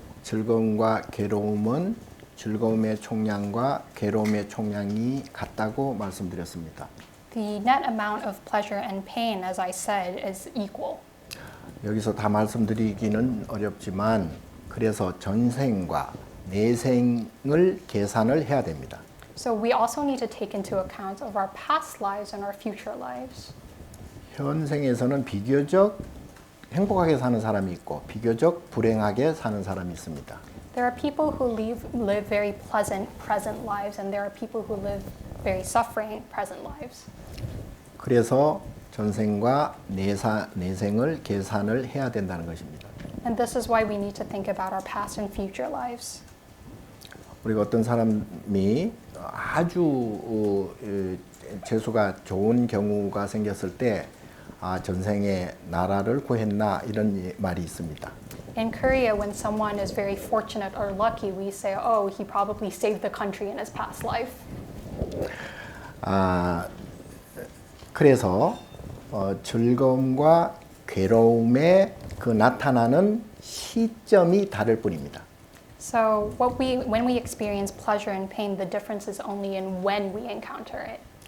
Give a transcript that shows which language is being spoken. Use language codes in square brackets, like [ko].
[ko] 즐거움과 괴로움은 즐거움의 총량과 괴로움의 총량이 같다고 말씀드렸습니다. [en] The net amount of pleasure and pain, as I said, is equal. [ko] 여기서 다 말씀드리기는 어렵지만 그래서 전생과 내생을 계산을 해야 됩니다. [en] So we also need to take into account of our past lives and our future lives. [ko] 현생에서는 비교적 행복하게 사는 사람이 있고 비교적 불행하게 사는 사람이 있습니다. [en] There are people who live very pleasant present lives, and there are people who live very suffering present lives. [ko] 그래서 전생과 내생을 계산을 해야 된다는 것입니다. [en] And this is why we need to think about our past and future lives. [ko] 우리가 어떤 사람이 아주 재수가 좋은 경우가 생겼을 때 전생에 나라를 구했나 이런 말이 있습니다. [en] In Korea, when someone is very fortunate or lucky, we say, oh, he probably saved the country in his past life. [ko] 그래서 즐거움과 괴로움의 그 나타나는 시점이 다를 뿐입니다. [en] So when we experience pleasure and pain, the difference is only in when we encounter it.